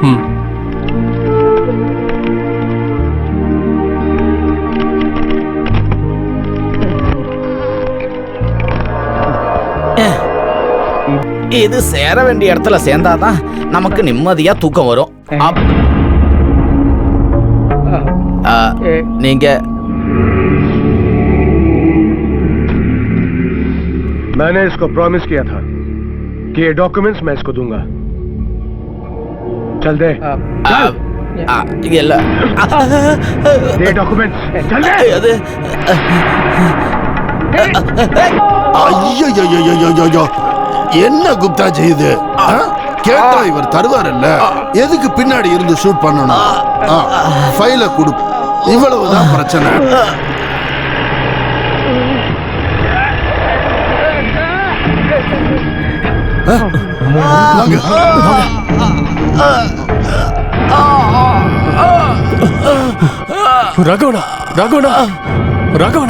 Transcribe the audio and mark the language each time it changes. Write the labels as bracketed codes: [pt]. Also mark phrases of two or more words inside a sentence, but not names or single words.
[ta] இது சேர வேண்டிய இடத்துல சேர்ந்தாதான் நமக்கு நிம்மதியா தூக்கம் வரும். நீங்க [hi] मैंने इसको प्रॉमिस किया था कि ये डॉक्यूमेंट्स मैं इसको दूंगा. चल दे. ये डॉक्यूमेंट्स चल दे. [ta] ஐயோ, என்ன குப்தாஜி இது? கேட்டா இவர் தருவாரல்ல, எதுக்கு பின்னாடி இருந்து ஷூட் பண்ணணும்? ஃபைல கொடு, இவ்வளவுதான் பிரச்சனை. ராகவனா, ராகவனா, ராகவனா